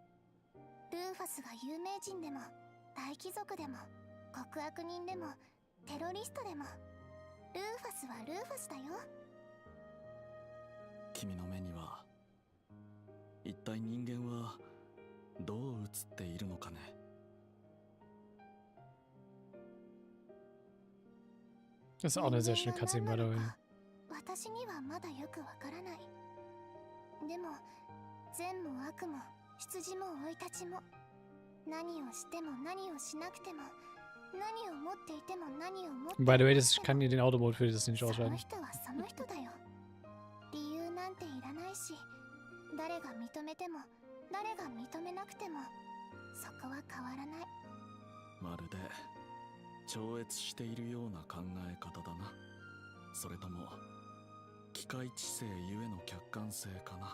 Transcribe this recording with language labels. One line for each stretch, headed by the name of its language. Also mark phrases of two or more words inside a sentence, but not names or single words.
Japanese: ルーファスが有名人でも大貴族でも極悪人でもテロリストでもルーファスはルーファスだよ。君の目には一体人間はどう映っているのかね。
German: Das ist auch eine sehr schöne Cutscene,
English: by the way.
Japanese: 私にはまだよくわからない。でも善も悪も羊も生い立ちも何をしても何をしなくても何を持っていても何を持っていても
English: By the way,
German: ich kann hier den Automode für das nicht
Japanese: その
German: ausschalten.
Japanese: 人はその人だよ。理由なんていらないし、誰が認めても誰が認めなくてもそこは変わらない。まるで超越しているような考え方だな。それとも機械知性ゆえの客観性かな。